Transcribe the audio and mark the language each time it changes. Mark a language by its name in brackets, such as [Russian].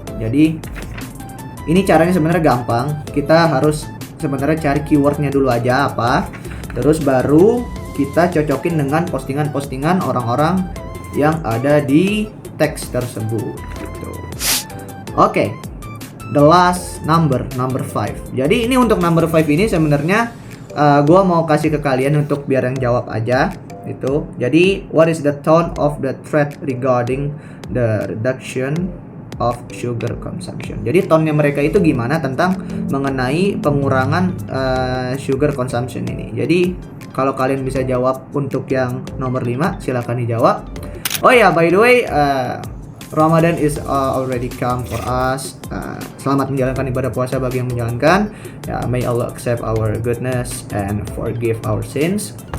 [Indonesian] Jadi ini caranya sebenarnya gampang. Kita harus sebenarnya cari keywordnya dulu aja apa, terus baru kita cocokin dengan postingan-postingan orang-orang yang ada di teks tersebut gitu. [English] Oke, the last number 5. [Indonesian] Jadi ini untuk number 5 ini sebenarnya gue mau kasih ke kalian untuk biar yang jawab aja itu. [English] Jadi what is the tone of the thread regarding the reduction of sugar consumption? [Indonesian] Jadi tone-nya mereka itu gimana tentang mengenai pengurangan sugar consumption ini. Jadi kalau kalian bisa jawab untuk yang nomor 5 silakan dijawab. [English] Oh ya, by the way, Ramadan is already come for us. [Indonesian] Selamat menjalankan ibadah puasa bagi yang menjalankan. [English] May Allah accept our goodness and forgive our sins.